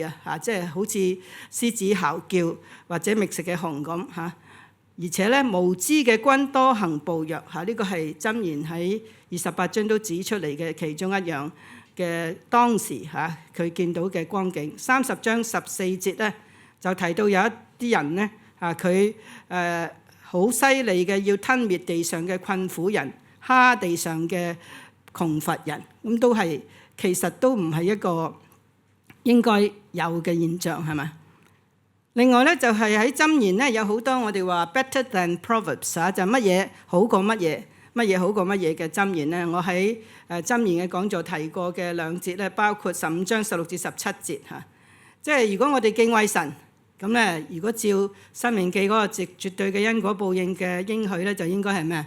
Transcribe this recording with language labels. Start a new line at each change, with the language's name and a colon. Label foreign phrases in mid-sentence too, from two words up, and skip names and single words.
Cantonese: 即係好似獅子嚎叫或者覓食嘅熊咁而且咧無知嘅君多行暴虐呢個係箴言喺28章都指出嚟嘅其中一樣嘅當時佢見到嘅光景。30章14節咧就提到有一啲人咧佢好犀利嘅，要吞滅地上嘅困苦人。蝦地上嘅窮乏人，咁都係其實都唔係一個應該有嘅現象，係咪？另外咧就係喺箴言咧有好多我哋話
English: better than proverbs
Cantonese: 就乜嘢好過乜嘢，乜嘢好過乜嘢嘅箴言咧。我喺箴言嘅講座提過嘅兩節咧，包括15章16至17節即係如果我哋敬畏神，咁咧如果照申命記嗰個絕對嘅因果報應嘅應許咧，就應該係咩？